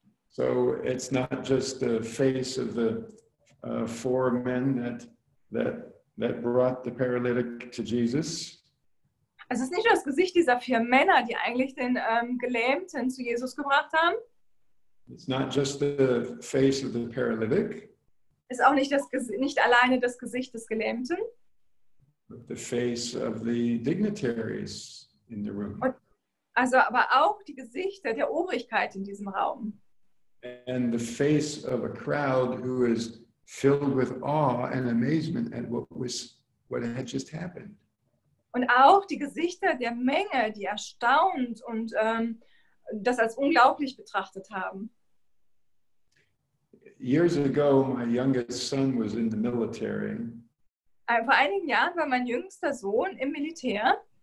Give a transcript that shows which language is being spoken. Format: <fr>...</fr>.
<en>So it's not just the face of the four men that brought the paralytic to Jesus.</en> <de>Es ist nicht nur das Gesicht dieser 4 Männer, die eigentlich den Gelähmten zu Jesus gebracht haben.</de> <en>It's not just the face of the paralytic.</en> <de>Es ist auch nicht alleine das Gesicht des Gelähmten.</de> <en>But the face of the dignitaries in the room.</en> <de>Aber auch die Gesichter der Obrigkeit in diesem Raum.</de> <en>And the face of a crowd who is filled with awe and amazement at what had just happened.</en> <de>Und auch die Gesichter der Menge, die erstaunt und das als unglaublich betrachtet haben.</de> <en>Years ago, my youngest son was in the military.</en> <de>Vor einigen Jahren war mein jüngster Sohn im Militär.</de>